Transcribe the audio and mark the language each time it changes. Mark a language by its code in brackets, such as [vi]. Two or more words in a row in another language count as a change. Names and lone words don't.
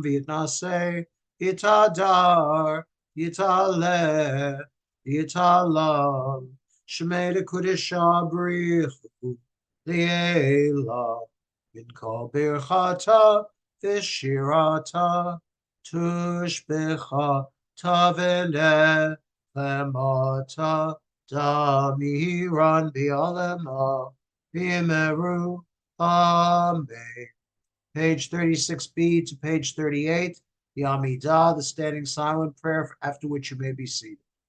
[arc] ויתנשא ויתהדר ויתעלה ויתהלל שמה דקודשא בריך הוא לעלא מן כל ברכתא ושירתא תשבחתא ונחמתא דאמירן בעלמא ואמרו. Amen. [en] Page 36b to page 38, the Amidah, the standing silent prayer, after which you may be seated.